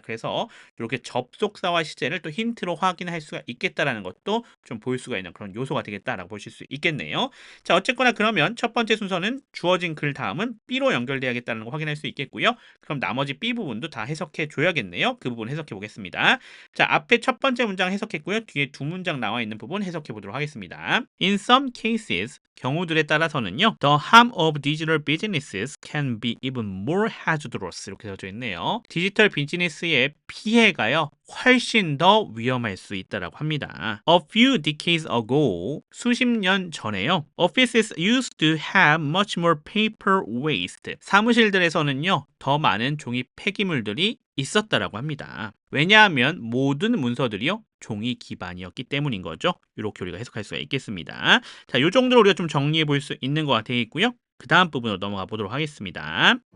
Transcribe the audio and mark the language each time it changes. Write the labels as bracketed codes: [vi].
[ko] 그래서 이렇게 접속사와 시제를 또 힌트로 확인할 수가 있겠다라는 것도 좀 볼 수가 있는 그런 요소가 되겠다라고 보실 수 있겠네요. 자, 어쨌거나 그러면 첫 번째 순서는 주어진 글 다음은 B로 연결돼야겠다는 거 확인할 수 있겠고요. 그럼 나머지 B 부분도 다 해석해 줘야겠네요. 그 부분 해석해 보겠습니다. 자, 앞에 첫 번째 문장 해석했고요. 뒤에 두 문장 나와 있는 부분 해석해 보도록 하겠습니다. [en] In some cases, [ko] 경우들에 따라서는요. [en] The harm of digital businesses can be even more hazardous. [ko] 이렇게 되어져 있네요. 디지털 비즈니스의 피해가요. 훨씬 더 위험할 수 있다라고 합니다. [en] A few decades ago, [ko] 수십 년 전에요. [en] Offices used to have much more paper waste. [ko] 사무실들에서는요. 더 많은 종이 폐기물들이 있었다라고 합니다. 왜냐하면 모든 문서들이요. 종이 기반이었기 때문인 거죠. 이렇게 우리가 해석할 수가 있겠습니다. 자, 이 정도로 우리가 좀 정리해 볼 수 있는 것 같아 있고요. 그 다음 부분으로 넘어가 보도록 하겠습니다.